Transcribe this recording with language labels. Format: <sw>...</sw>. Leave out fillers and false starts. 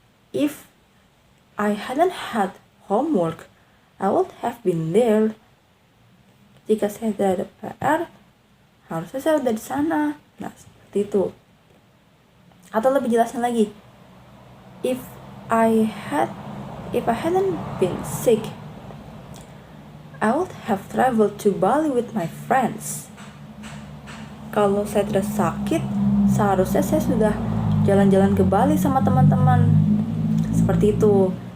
<en>If I hadn't had homework, I would have been there.</en> <id>Jika saya tidak ada PR, harusnya saya udah di sana. Nah, seperti itu. Atau lebih jelasnya lagi,</id> <en>if I hadn't been sick, I would have traveled to Bali with my friends.</en> <id>Kalau saya tidak sakit, seharusnya saya sudah jalan-jalan ke Bali sama teman-teman. Seperti itu.</id>